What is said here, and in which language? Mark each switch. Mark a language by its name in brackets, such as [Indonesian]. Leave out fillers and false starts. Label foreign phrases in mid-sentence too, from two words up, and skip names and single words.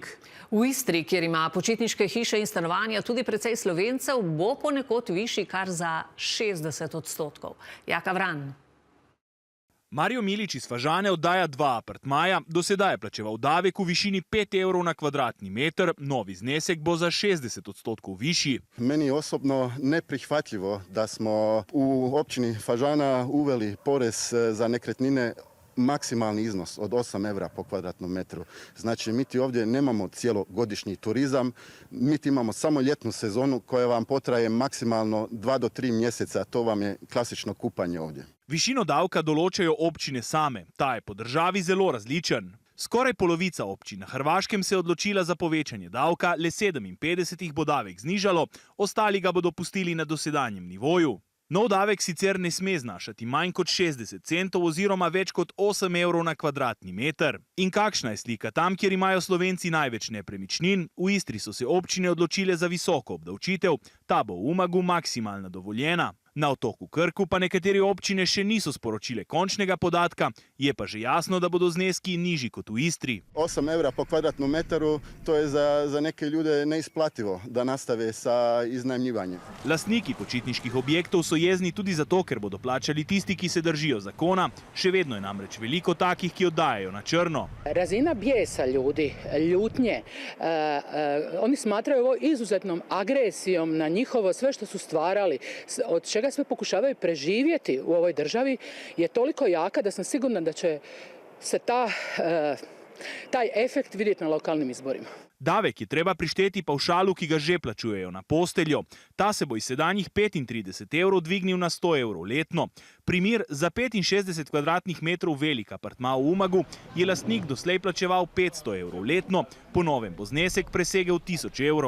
[Slovenian] V Istri, kjer ima počitniške hiše in stanovanja tudi precej Slovencev, bo ponekod višji kar za 60%. Jaka Vran. Mario Milič iz Fažane oddaja 2 apartmaja, do sedaj je plačeval davek v višini 5 evrov na kvadratni meter, novi znesek bo za 60% višji. [Croatian] Meni je osobno neprihvatljivo da smo u općini Fažana uveli porez za nekretnine maksimalni iznos od 8 evra po kvadratnom metru. Znači, mi ti ovdje nemamo cijelogodišnji turizam, mi ti imamo samo ljetnu sezonu koja vam potraje maksimalno 2 do 3 mjeseca, to vam je klasično kupanje ovdje. [Slovenian] Višino davka določajo občine same, ta je po državi zelo različen. Skoraj polovica občin na Hrvaškem se je odločila za povečanje davka, le 57 bo davek znižalo, ostali ga bodo pustili na dosedanjem nivoju. Nov davek sicer ne sme znašati manj kot 60 centov oziroma več kot 8 evrov na kvadratni meter. In kakšna je slika tam, kjer imajo Slovenci največ nepremičnin? V Istri so se občine odločile za visoko obdavčitev, ta bo v Umagu maksimalna dovoljena. Na otoku Krku pa nekatere občine še niso sporočile končnega podatka, je pa že jasno, da bodo zneski nižji kot v Istri. [Croatian] 8 evra po kvadratnom metru, to je za neke ljude neisplativo da nastave sa iznajmljivanjem. [Slovenian] Lastniki počitniških objektov so jezni tudi zato, ker bodo plačali tisti, ki se držijo zakona. Še vedno je namreč veliko takih, ki oddajajo na črno. [Croatian] Razina bijesa ljudi, ljutnje, oni smatraju ovo izuzetnom agresijom na njihovo sve što su stvarali, od čega sve pokušavaju preživjeti u ovoj državi, je toliko jaka da sam sigurna da će se taj efekt vidjeti na lokalnim izborima. [Slovenian] Davek je treba prišteti pavšalu, ki ga že plačujejo na posteljo. Ta se bo iz sedanjih 35 evrov dvignil na 100 evrov letno. Primer, za 65 kvadratnih metrov velik apartma v Umagu je lastnik doslej plačeval 500 evrov letno, po novem bo znesek presegel 1000 evrov.